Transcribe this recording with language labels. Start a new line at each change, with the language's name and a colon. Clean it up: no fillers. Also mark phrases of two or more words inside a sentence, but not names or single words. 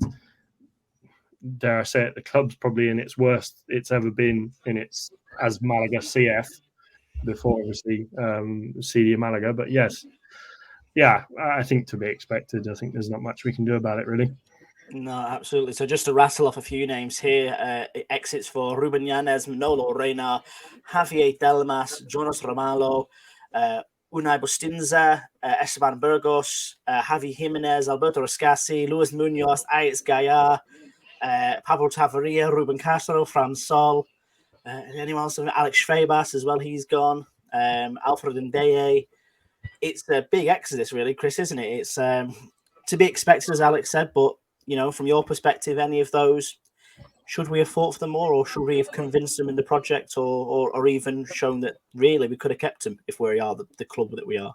English: Dare I say it, the club's probably in its worst it's ever been as Malaga CF, before obviously CD Malaga. But yes, I think to be expected. I think there's not much we can do about it, really. No, absolutely. So just to rattle off a few names here, exits for Ruben Yanez, Manolo Reina, Javier Delmas, Jonas Romalo, Unai Bustinza, Esteban Burgos, Javi Jimenez, Alberto Escassi, Luis Munoz, Alex Gaia, Pablo Taveria, Ruben Castro, Fran Sol, anyone else? Alex Febas as well, he's gone. Alfred Ndeye. It's a big exodus, really, Chris, isn't it? It's to be expected, as Alex said, but from your perspective, any of those, should we have fought for them more, or should we have convinced them in the project, or even shown that really we could have kept them if we are the club that we are?